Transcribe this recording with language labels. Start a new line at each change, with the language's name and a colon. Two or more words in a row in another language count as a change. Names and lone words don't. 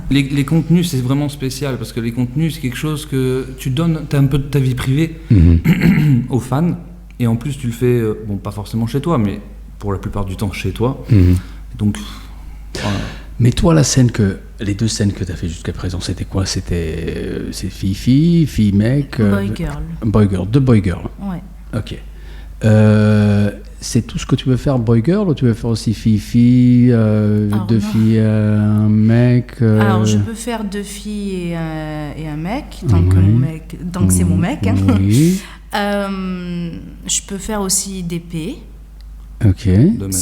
French: Les contenus, c'est vraiment spécial parce que les contenus, c'est quelque chose que tu donnes, t'as un peu de ta vie privée Mhm. aux fans et en plus tu le fais, bon, pas forcément chez toi, mais pour la plupart du temps chez toi. Mhm. Donc, voilà. Mais toi, les 2 scènes que tu as fait jusqu'à présent, c'était quoi? C'est fille-fille, fille-mec Boy-girl. Boy-girl, 2 boy-girl. Ouais. Ok. C'est tout ce que tu veux faire boy-girl ou tu veux faire aussi fille-fille, Alors, 2 non. filles, un mec Alors, je peux faire 2 filles et un mec, tant que, Oui. c'est mon mec. Hein. Oui. Je peux faire aussi DP, Ok. De mec.